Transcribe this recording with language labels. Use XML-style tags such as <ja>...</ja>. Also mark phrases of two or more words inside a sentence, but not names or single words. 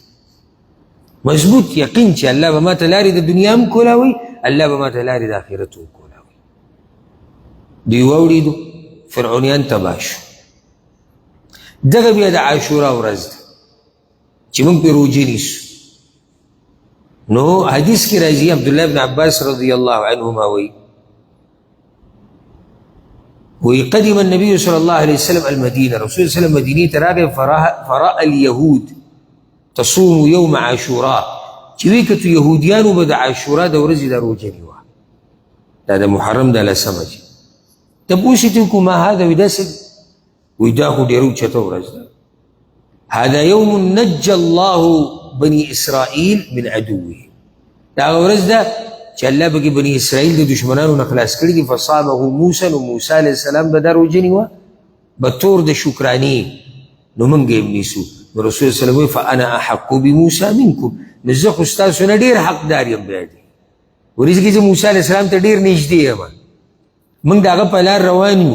<ps>مضبوط یقین چې الله به ماته لارې د دنیا هم کولاوي الله به ماته لارې د آخرت هم کولاوي. دوی واورېدو فرعونیان تباه شو. دغه بیا د عاشورا ورځ ده چې موږ پرې روژې نیسو. نو حدیث کې راځي عبدالله بن عباس</ps> <ar>رضی الله عنهما وقدم النبي صلى الله عليه وسلم المدينة. رسول صلى الله عليه وسلم مدينة تراغب فرأى اليهود تصوم يوم عاشوراء</ar> <ps>چې وی کتو یهودیانو به د عاشورا د ورځې د روژه نیوه دا د محرم د لسمه چې تپوس یې وکړو</ps> <ar>ما هذا</ar> <ps>وی داسې وی دا خو ډېره اوچته ورځ ده.</ps> <ar>هذا يوم نجى الله بني اسرائيل من عدوه.</ar> <ps>دا هغه ورځ ده چې الله به بني اسرائیل د دشمنانو نه خلاص کړي دي.</ps> <ar>فصامه موسی</ar> <ps>نو موسی</ps> <ar>علیه السلام</ar> <ps>به دا روژه نیوه به طور د شکرانې نو موږ یې نیسو. نو رسول</ps> <ar>صلی الله علیه وسلم فانا احق بموسی منکم</ar> <ps>نو زه خو ستاسو نه ډېر حقدار یم بیا دی ورځ کې چې موسی</ps> <ar>علیه السلام</ar> <ps>ته ډېر نږدې یم موږ د هغه په لار روان یو.</ps>